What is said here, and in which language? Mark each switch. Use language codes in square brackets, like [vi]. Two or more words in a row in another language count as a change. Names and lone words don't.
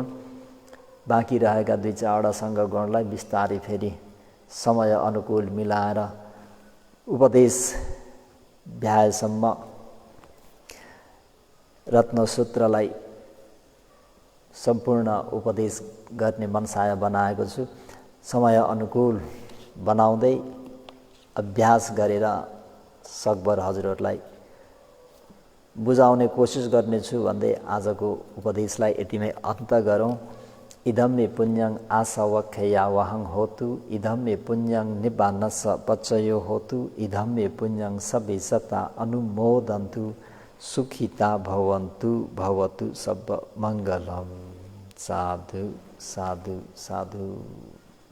[ne] बाँकी रहेका 2-4 सङ्ग गुणलाई बिस्तारै फेरि समय अनुकूल मिलाएर उपदेश भ्याएसम्म रत्नसूत्रलाई सम्पूर्ण उपदेश गर्ने मनसाय बनाएको छु। समय अनुकूल बनाउँदै अभ्यास गरेर सकभर हजुरहरूलाई बुझाउने कोसिस गर्नेछु भन्दै आजको उपदेशलाई यतिमै अन्त गरौँ। [pi] इदं मे पुण्यं आसवख्या वहं होतु इदं मे पुण्यं निब्बानस पचयो होतु इदं मे पुण्यं सबे सता अनुमोदन्तु सुखिता भवन्तु भवतु सब मङ्गलम्। साधु साधु साधु।